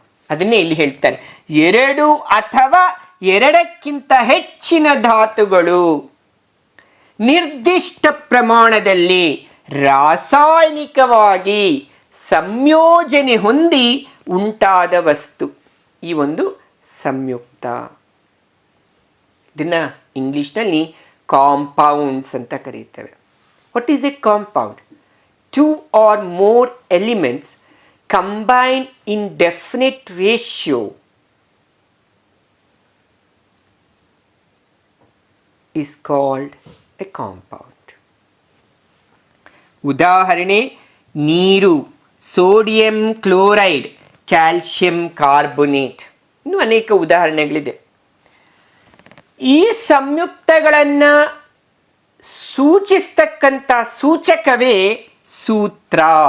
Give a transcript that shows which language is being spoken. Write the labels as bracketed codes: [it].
[kn] ಅದನ್ನೇ ಇಲ್ಲಿ ಹೇಳ್ತಾರೆ, ಎರಡು ಅಥವಾ ಎರಡಕ್ಕಿಂತ ಹೆಚ್ಚಿನ ಧಾತುಗಳು ನಿರ್ದಿಷ್ಟ ಪ್ರಮಾಣದಲ್ಲಿ ರಾಸಾಯನಿಕವಾಗಿ ಸಂಯೋಜನೆ ಹೊಂದಿ ಉಂಟಾದ ವಸ್ತು ಈ ಒಂದು ಸಂಯುಕ್ತ. ಇದನ್ನು ಇಂಗ್ಲೀಷ್ನಲ್ಲಿ ಕಾಂಪೌಂಡ್ಸ್ ಅಂತ ಕರೀತೇವೆ. [en] What is a compound? 2 or more elements combine in definite ratio is called a compound. [kn] ಉದಾಹರಣೆ ನೀರು, ಸೋಡಿಯಂ ಕ್ಲೋರೈಡ್, ಕ್ಯಾಲ್ಶಿಯಂ ಕಾರ್ಬೋನೇಟ್, ಇನ್ನೂ ಅನೇಕ ಉದಾಹರಣೆಗಳಿದೆ. ಈ ಸಂಯುಕ್ತಗಳನ್ನು ಸೂಚಿಸ್ತಕ್ಕಂಥ ಸೂಚಕವೇ ಸೂತ್ರ.